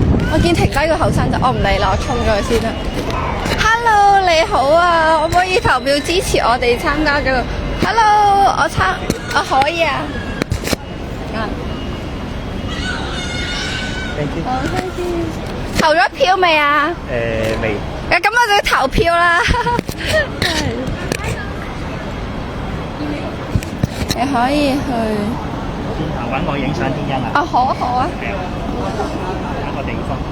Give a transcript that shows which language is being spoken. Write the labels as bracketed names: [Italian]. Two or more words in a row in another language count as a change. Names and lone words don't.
[Cantonese] 我見停低個後生仔，我唔理啦，我衝咗去先啦。Hello， 你好啊，可唔可以投票支持我哋參加咗？Hello， 我可以啊。 [English] Thank you。 [Cantonese] 好， [English] thank you。 [Cantonese] 投咗票未啊？未。咁我就要投票啦。你可以去。轉頭揾我影相天欣啊！啊，好啊，好啊。係啊，揾個地方。